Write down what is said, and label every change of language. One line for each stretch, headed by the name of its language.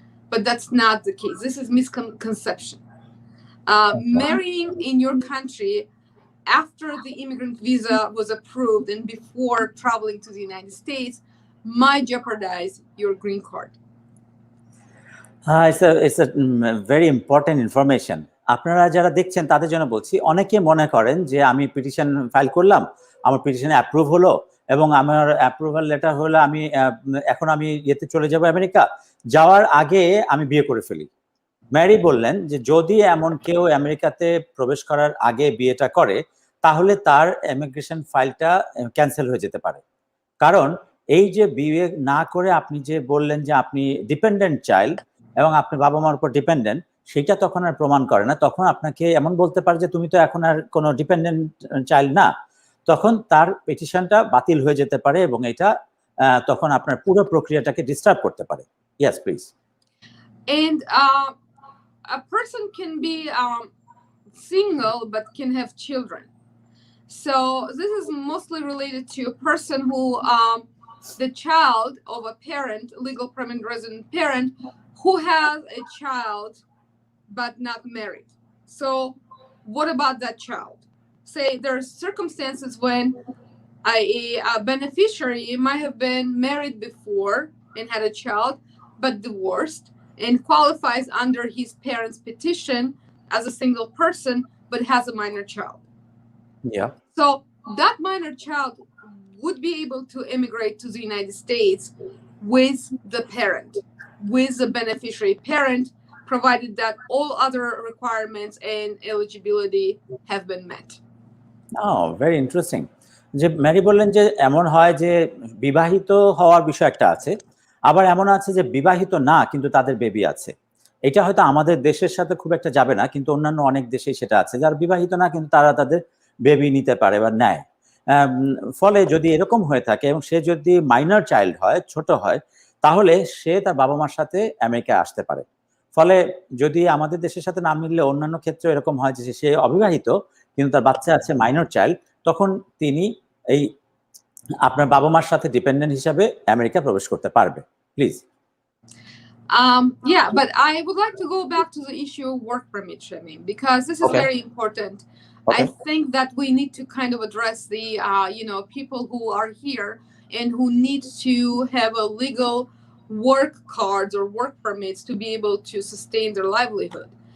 English: But that's not the case. This is misconception. Marrying in your country after the immigrant visa was approved and before traveling to the United States might jeopardize your green card. It's a very important information.
Bangla: আপনারা যারা দেখছেন তাদের জন্য বলছি, অনেকে মনে করেন যে আমি পিটিশন ফাইল করলাম, আমার পিটিশনে অ্যাপ্রুভ হলো এবং আমার অ্যাপ্রুভাল লেটার হলো, এখন আমি ইয়েতে চলে যাব আমেরিকা, যাওয়ার আগে আমি বিয়ে করে ফেলি। ম্যারি বললেন যে যদি এমন কেউ আমেরিকাতে প্রবেশ করার আগে বিয়েটা করে তাহলে তার ইমিগ্রেশন ফাইলটা ক্যান্সেল হয়ে যেতে পারে। কারণ এই যে বিয়ে না করে আপনি যে বললেন যে আপনি ডিপেন্ডেন্ট চাইল্ড এবং আপনি বাবা মার উপর ডিপেন্ডেন্ট, সেটা তখন আর প্রমাণ করে না। তখন আপনাকে এমন বলতে পারে যে তুমি তো এখন আর কোনো ডিপেন্ডেন্ট চাইল্ড না, তখন তার পিটিশনটা বাতিল হয়ে যেতে পারে এবং এটা তখন আপনার পুরো প্রক্রিয়াটাকে ডিস্টার্ব করতে পারে।
English: Yes please. And a person can be single but can have children. So this is mostly related to a person who the child of a parent, legal permanent resident parent, who has a child but not married. So what about that child? Say there are circumstances when a beneficiary might have been married before and had a child but divorced and qualifies under his parents' petition as a single person but has a minor child. Yeah. So that minor child would be able to immigrate to the United States with the parent, with the beneficiary parent, provided that all other requirements and eligibility have been met. Oh, very interesting.
Bangla: যে Mary বললেন যে এমন হয় যে বিবাহিত হওয়ার বিষয় একটা আছে, আবার এমন আছে যে বিবাহিত না কিন্তু তাদের বেবি আছে। এটা হয়তো আমাদের দেশের সাথে খুব একটা যাবে না, কিন্তু অন্যান্য অনেক দেশেই সেটা আছে, যারা বিবাহিত না কিন্তু তারা তাদের বেবি নিতে পারে বা নেয়। ফলে যদি এরকম হয়ে থাকে এবং সে যদি মাইনর চাইল্ড হয়, ছোট হয়, তাহলে সে তার বাবা মার সাথে আমেরিকায় আসতে পারে। ফলে যদি আমাদের দেশের সাথে না মিললে অন্যান্য ক্ষেত্রে এরকম হয় যে সে অবিবাহিত কিন্তু তার বাচ্চা আছে মাইনর চাইল্ড, তখন তিনি এই আপনার বাবা মার সাথে ডিপেন্ডেন্ট হিসাবে আমেরিকা প্রবেশ করতে পারবে।
English: Please. Yeah, but I would like to go back to the issue of work permit, Shamim, because this is very important. I think that we need to kind of address the, people who are here and who need to have a legal work cards or work permits to be able to sustain their livelihood.